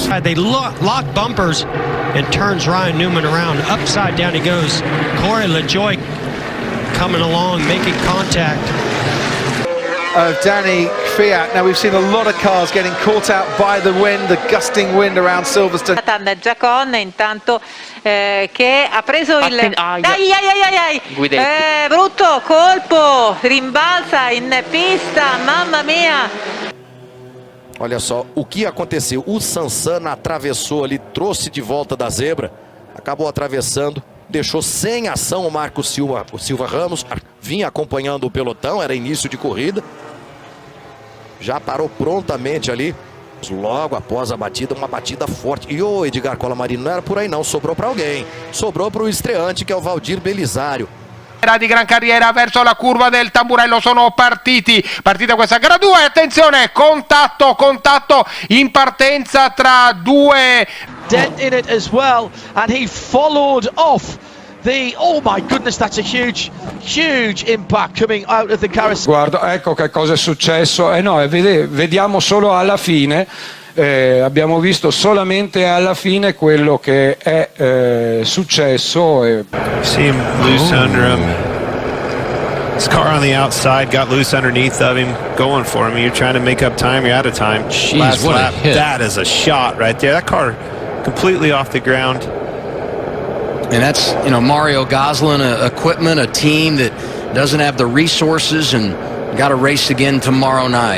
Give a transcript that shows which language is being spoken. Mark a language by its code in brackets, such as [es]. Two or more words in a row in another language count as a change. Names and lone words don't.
[en] They lock bumpers and turns Ryan Newman around. Upside down he goes. Corey LaJoie coming along, making contact. Of Danny Kvyat. Now we've seen a lot of cars getting caught out by the wind, the gusting wind around Silverstone. [it] Giacon intanto che ha preso il brutto colpo, rimbalza in pista, mamma mia. [pt] Olha só o que aconteceu. O Sansana atravessou ali, trouxe de volta da zebra, acabou atravessando. Deixou sem ação o Marcos Silva, Ramos, vinha acompanhando o pelotão, era início de corrida. Já parou prontamente ali, logo após a batida, uma batida forte. E o Edgar Colamarino não era por aí não, sobrou para alguém. Sobrou para o estreante [it] che è [pt] Valdir Belisario. [it] Di gran carriera verso la curva del Tamburello, sono partita questa gara 2, attenzione, contatto in partenza tra due. [en] Dent in it as well, and he followed off the, oh my goodness, that's a huge impact coming out of the carousel. [it] Guarda, ecco che cosa è successo. No, vediamo solo alla fine. Abbiamo visto solamente alla fine quello che è successo. [en] See him loose under him. His car on the outside got loose underneath of him, going for him. You're trying to make up time, you're out of time. Jeez, last what lap. a hit. That is a shot right there. That car completely off the ground. And that's, Mario Gosselin, equipment, a team that doesn't have the resources and got to race again tomorrow night.